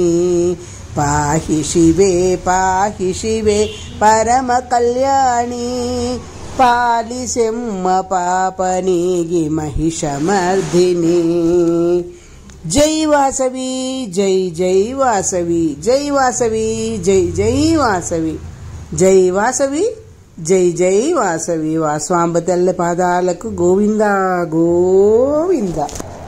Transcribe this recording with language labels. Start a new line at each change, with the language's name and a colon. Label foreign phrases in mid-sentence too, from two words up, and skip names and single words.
Kannada: ಪಾಹಿ ಶಿವೆ ಪರಮ ಕಲ್ಯಾಣಿ, ಪಾಲಿಸೆಮ್ಮ ಪಾಪನಿಗೆ ಮಹಿಷ ಮರ್ದಿನಿ. ಜೈ ವಾಸವಿ, ಜೈ ಜೈ ವಾಸವಿ, ಜೈ ವಾಸವಿ, ಜೈ ಜೈ ವಾಸವಿ,
Telugu: జై వాసవి, జై జై వాసవి. వాస్వాంబ తెల్ల పాదాలకు గోవింద గోవింద.